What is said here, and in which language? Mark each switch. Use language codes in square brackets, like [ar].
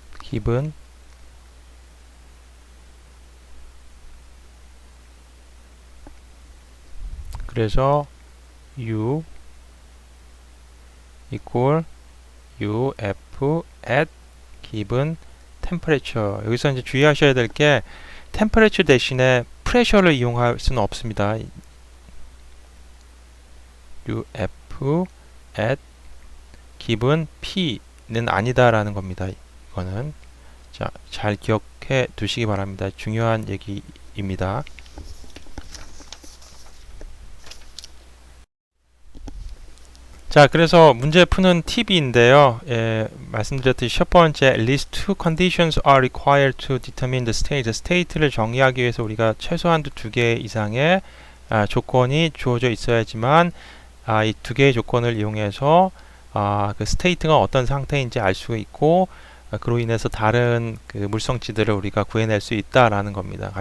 [en] given [ko] 그래서 [en] U equal UF at given temperature. [ko] 여기서 이제 주의하셔야 될 게 temperature 대신에 pressure를 이용할 수는 없습니다. UF at given P는 아니다라는 겁니다. 이거는 자, 잘 기억해 두시기 바랍니다. 중요한 얘기입니다. 자, 그래서 문제 푸는 팁인데요. 말씀드렸듯이 첫 번째, [en] at least two conditions are required to determine the state. [ko] state를 정의하기 위해서 우리가 최소한 두 개 이상의 조건이 주어져 있어야지만 이 두 개의 조건을 이용해서 그 state가 어떤 상태인지 알 수 있고 그로 인해서 다른 그 물성치들을 우리가 구해낼 수 있다라는 겁니다.